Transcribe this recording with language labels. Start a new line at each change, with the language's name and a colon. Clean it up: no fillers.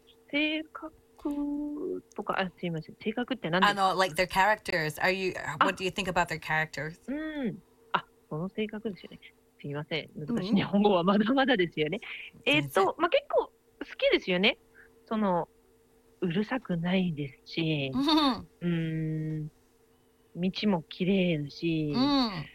Japanese: 性格とか、あ、すいません、性格って何ですか？
English: like their characters. Are you, what do you think about their characters?
Japanese: うん、あ、この性格ですよね。すみません、難しい日本語はまだまだですよね、うん、まあ、結構好きですよね。そのうるさくないですし、うん、道も綺麗ですし、うん、